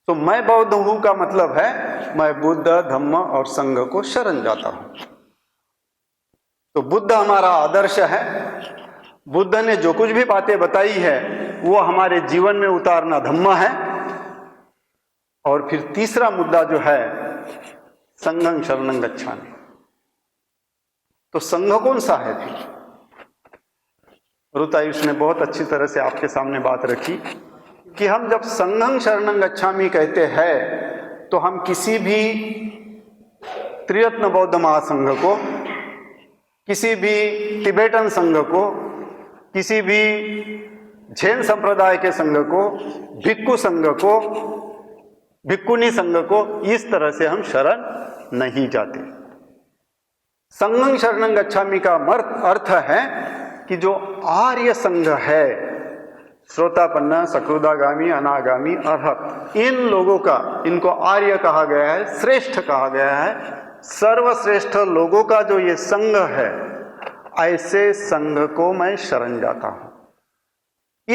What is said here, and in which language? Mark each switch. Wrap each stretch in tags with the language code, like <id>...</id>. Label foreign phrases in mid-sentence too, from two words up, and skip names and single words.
<hi>तो मैं बौद्ध हूं का मतलब है मैं बुद्ध, धम्म और संघ को शरण जाता हूं। तो बुद्ध हमारा आदर्श है। बुद्ध ने जो कुछ भी बातें बताई है वो हमारे जीवन में उतारना धम्म है। और फिर तीसरा मुद्दा जो है</hi> <pi>संघं शरणं गच्छामि।</pi> <hi>तो संघ कौन सा है फिर? रुतायुष ने बहुत अच्छी तरह से आपके सामने बात रखी कि हम जब</hi> <pi>संघं शरणं गच्छामि</pi> <hi>कहते हैं तो हम किसी भी त्रिरत्न बौद्ध महासंघ को, किसी भी तिबेटन संघ को, किसी भी जैन संप्रदाय के संघ को, भिक्खु संघ को, भिक्खुनी संघ को इस तरह से हम शरण नहीं जाते।</hi> <pi>संघं शरणं गच्छामि</pi> <hi>का अर्थ है कि जो आर्य संघ है, श्रोतापन्न, सकृदागामी, अनागामी, अरहत, इन लोगों का, इनको आर्य कहा गया है, श्रेष्ठ कहा गया है। सर्वश्रेष्ठ लोगों का जो ये संघ है, ऐसे संघ को मैं शरण जाता हूं।</hi>